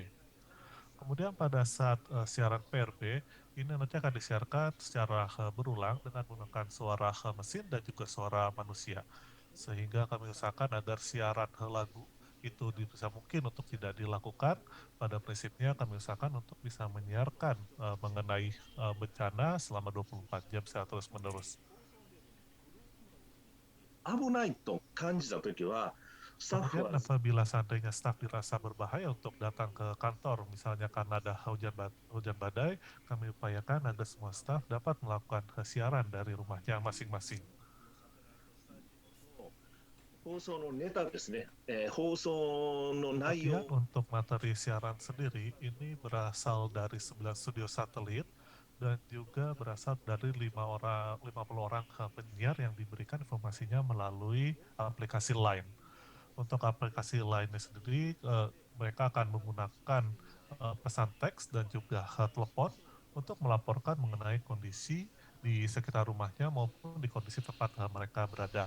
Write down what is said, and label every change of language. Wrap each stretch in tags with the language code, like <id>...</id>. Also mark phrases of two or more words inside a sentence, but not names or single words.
<id>Kemudian pada saat siaran PRB, ini nanti akan disiarkan secara berulang dengan menggunakan suara mesin dan juga suara manusia. Sehingga kami usahakan agar siaran lagu itu bisa mungkin untuk tidak dilakukan. Pada prinsipnya kami usahakan untuk bisa menyiarkan mengenai bencana selama 24 jam secara terus-menerus.</id> <ja>危ないと感じたときは、スタッフ</ja> <id>Kemudian</id> <ja>は</ja> <id>apabila seandainya staf dirasa berbahaya untuk datang ke kantor, misalnya karena ada hujan badai, kami upayakan agar semua staf dapat melakukan siaran dari rumahnya masing-masing.</id> <ja>放送のネタですね、放送の内</ja> <id>Kemudian</id> <ja>容</ja> <id>untuk materi siaran sendiri, ini berasal dari 9 studio satelit dan juga berasal dari 50 orang penyiar yang diberikan informasinya melalui aplikasi Line. Untuk aplikasi Line sendiri, mereka akan menggunakan pesan teks dan juga telepon untuk melaporkan mengenai kondisi di sekitar rumahnya maupun di kondisi tempat mereka berada.</id>